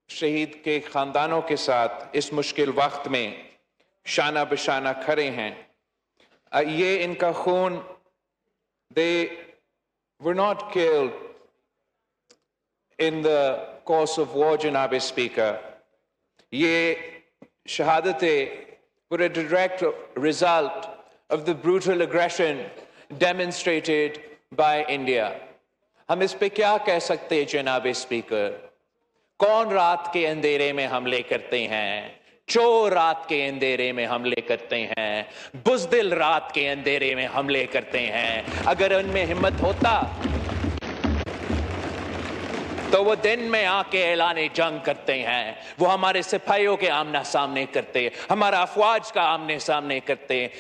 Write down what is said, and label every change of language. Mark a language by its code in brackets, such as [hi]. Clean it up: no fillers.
[ur] شہید کے خاندانوں کے ساتھ اس مشکل وقت میں شانہ بشانہ کھڑے ہیں. یہ ان کا خون, [en] they were not killed in the course of war, جناب speaker. [ur] یہ شہادتیں [en] were a direct result of the brutal aggression demonstrated by India. [ur] ہم اس پہ کیا کہہ سکتے ہیں جناب اسپیکر؟ کون رات کے اندھیرے میں حملے کرتے ہیں؟ چور رات کے اندھیرے میں حملے کرتے ہیں، بزدل رات کے اندھیرے میں حملے کرتے ہیں. اگر ان میں ہمت ہوتا تو وہ دن میں آ کے اعلان جنگ کرتے ہیں، وہ ہمارے سپاہیوں کے آمنا سامنے کرتے، ہمارا افواج کا آمنے سامنے کرتے.